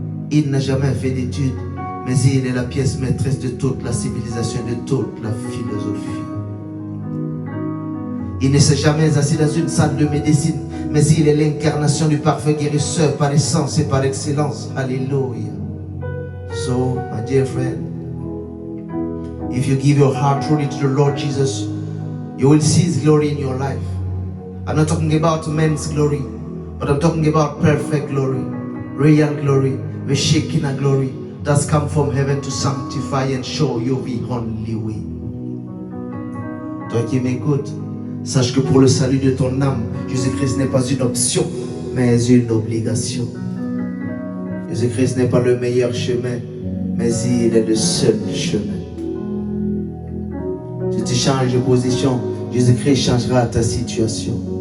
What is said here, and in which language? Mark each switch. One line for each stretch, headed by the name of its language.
French: Il n'a jamais fait d'études, mais il est la pièce maîtresse de toute la civilisation, de toute la philosophie. Il ne s'est jamais assis dans une salle de médecine, mais il est l'incarnation du parfait guérisseur par essence et par excellence. Alléluia.
English: So, my dear friend, if you give your heart truly to the Lord Jesus, you will see His glory in your life. I'm not talking about man's glory, but I'm talking about perfect glory, real glory, the Shekinah glory that's come from heaven to sanctify and show you the only way.
French: Toi qui m'écoutes, sache que pour le salut de ton âme, Jésus-Christ n'est pas une option, mais une obligation. Jésus-Christ n'est pas le meilleur chemin, mais il est le seul chemin. Si tu changes de position, Jésus-Christ changera ta situation.